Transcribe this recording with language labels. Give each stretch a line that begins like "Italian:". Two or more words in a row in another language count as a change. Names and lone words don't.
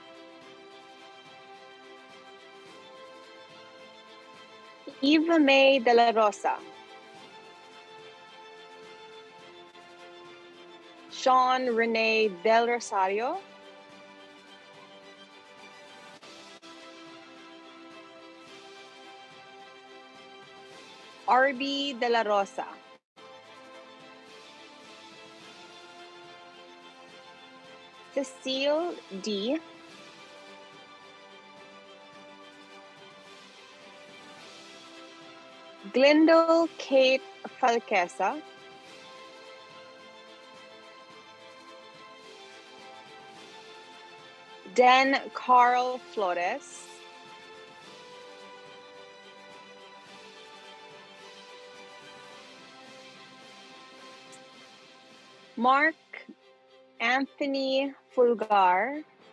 Filipino: Eva May De La Rosa, Sean Renee Del Rosario, RB De La Rosa, Cecile D, Glendale Kate Falquesa, Den Carl Flores, Mark Anthony Fulgar,